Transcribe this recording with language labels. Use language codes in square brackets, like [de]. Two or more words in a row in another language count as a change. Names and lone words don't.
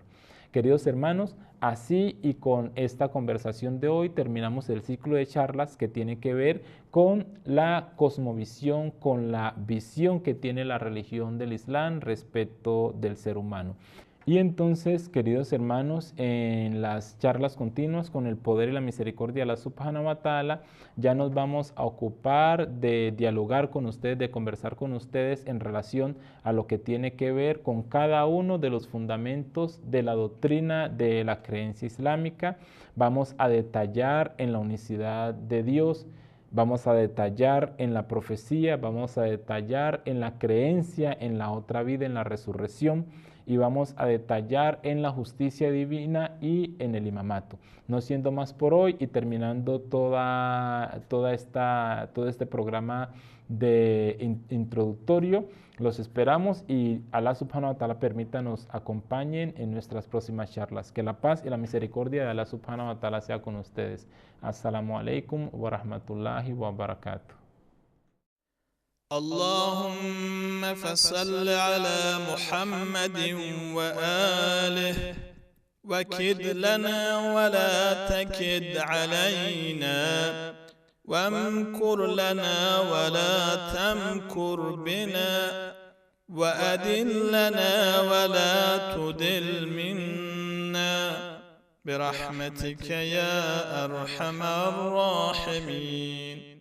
[es] Queridos hermanos, así y con esta conversación de hoy terminamos el ciclo de charlas que tiene que ver con la cosmovisión, con la visión que tiene la religión del Islam respecto del ser humano. Y entonces, queridos hermanos, en las charlas continuas con el poder y la misericordia de [ar] الله سبحانه وتعالى, [es] ya nos vamos a ocupar de dialogar con ustedes, de conversar con ustedes en relación a lo que tiene que ver con cada uno de los fundamentos de la doctrina de la creencia islámica. Vamos a detallar en la unicidad de Dios, vamos a detallar en la profecía, vamos a detallar en la creencia en la otra vida, en la resurrección. y vamos a detallar en la justicia divina y en el imamato. No siendo más por hoy y terminando todo este programa introductorio, los esperamos y [ar] الله سبحانه وتعالى [es] permita nos acompañen en nuestras próximas charlas. Que la paz y la misericordia de [ar] الله سبحانه وتعالى [es] sea con ustedes. [ar] السلام عليكم ورحمة الله وبركاته. اللهم فصل على محمد وآله وكد لنا ولا تكد علينا وامكر لنا ولا تمكر بنا وأدلنا ولا تدل منا برحمتك يا أرحم الراحمين.